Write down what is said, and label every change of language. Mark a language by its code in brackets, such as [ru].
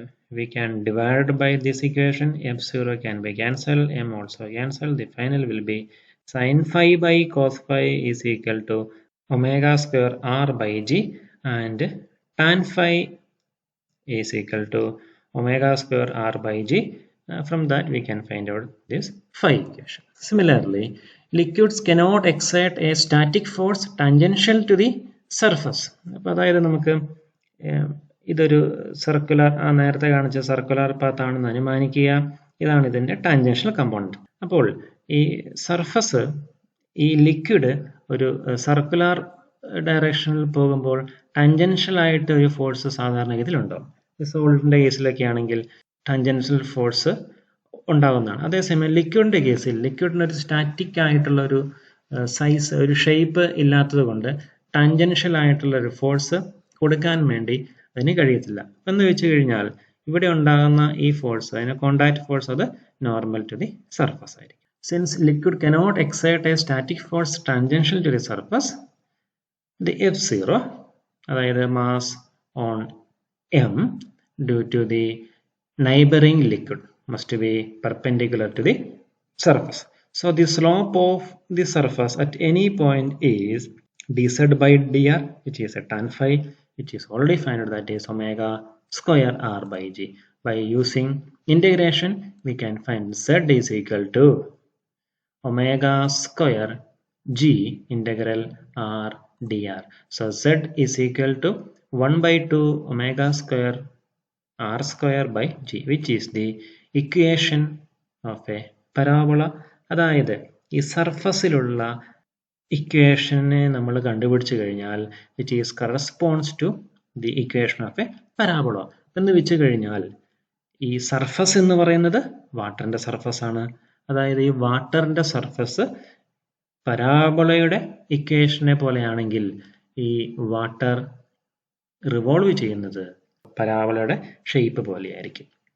[en] we can divide by this equation. F0 can be cancelled, m also cancelled. The final will be sin phi by cos phi is equal to omega square r by g, and tan phi is equal to omega square r by g. From that we can find out this phi equation. Similarly, liquids cannot exert a static force tangential to the surface. [ml] അപ്പോൾ അതായത് നമുക്ക് ഇതൊരു circular നേരത്തെ കാണിച്ച circular path ആണെന്ന് അനുമാനിക്കുക. ഇതാണ് ഇതിൻ്റെ ടാൻജൻഷ്യൽ കമ്പോണൻറ്റ്. അപ്പോൾ ഈ സർഫസ്, ഈ ലിക്വിഡ് ഒരു സർക്കുലർ ഡയറക്ഷനിൽ പോകുമ്പോൾ ടാൻജൻഷ്യൽ ആയിട്ട് ഒരു ഫോഴ്സ് സാധാരണഗതിയിൽ ഉണ്ടാവും. സോളിഡിൻ്റെ കേസിലൊക്കെ ആണെങ്കിൽ ടാൻജൻഷ്യൽ ഫോഴ്സ് ഉണ്ടാകുന്നതാണ്. അതേസമയം ലിക്വിഡിൻ്റെ കേസിൽ ലിക്വിഡിനൊരു സ്റ്റാറ്റിക് ആയിട്ടുള്ള ഒരു സൈസ്, ഒരു ഷേപ്പ് ഇല്ലാത്തത് കൊണ്ട് ടാൻജൻഷ്യൽ ആയിട്ടുള്ള ഒരു ഫോഴ്സ് കൊടുക്കാൻ വേണ്ടി അതിന് കഴിയത്തില്ല. എന്ന് വെച്ച് കഴിഞ്ഞാൽ ഇവിടെ ഉണ്ടാകുന്ന ഈ ഫോഴ്സ്, അതിന് കോണ്ടാക്ട് ഫോഴ്സ്, അത് നോർമൽ ടു ദി സർഫസ് ആയിരിക്കും. [en] Since liquid cannot exert a static force tangential to the surface, the F0, അതായത് mass on m due to the neighboring liquid must be perpendicular to the surface. So the slope of the surface at any point is dz by dr, which is a tan phi, which is already found out, that is omega square r by g. By using integration, we can find z is equal to omega square g integral r dr. So z is equal to 1 by 2 omega square r square by g, which is the equation of a parabola. [ml] അതായത് ഈ സർഫസിലുള്ള ഇക്വേഷനെ നമ്മൾ കണ്ടുപിടിച്ചു കഴിഞ്ഞാൽ [en] which is corresponds to the equation of a parabola. [ml] എന്ന് വെച്ച് കഴിഞ്ഞാൽ ഈ surface എന്ന് പറയുന്നത് വാട്ടറിൻ്റെ സർഫസ് ആണ്. അതായത് ഈ വാട്ടറിൻ്റെ സർഫസ് പരാബോളയുടെ ഇക്വേഷനെ പോലെയാണെങ്കിൽ ഈ വാട്ടർ റിവോൾവ് ചെയ്യുന്നത് പരാബോളയുടെ ഷേപ്പ് പോലെയായിരിക്കും.